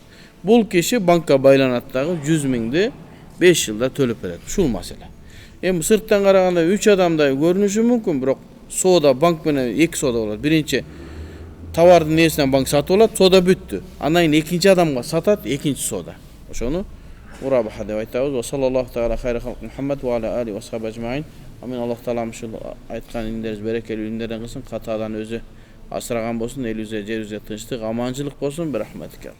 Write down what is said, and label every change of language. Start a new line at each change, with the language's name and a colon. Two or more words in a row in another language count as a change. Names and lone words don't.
Kyrgyz: Бул киши банкка байланат дагы 100 миңди 5 жылда төлөп берет. Ушул маселе. Эми сырттан караганда 3 адамдай көрүнүшү мүмкүн, бирок соода банк менен 2 соода болот. Биринчи товардын несинен банк сатып алат, соода бүттү. Андан кийин экинчи адамга сатат, экинчи соода. Ошону мурабаха деп айтабыз.
Arabic: وصلى الله تعالى خير خلق محمد وعلى آل وصحابة أجمعين.
Kyrgyz: Амин. Аллах таалам ушул айткан индерибиз берекелүү индерден кылсын, катаадан өзү асыраган болсун, элибизге, жерибизге тынчтык, аманчылык болсун. Бирахматика.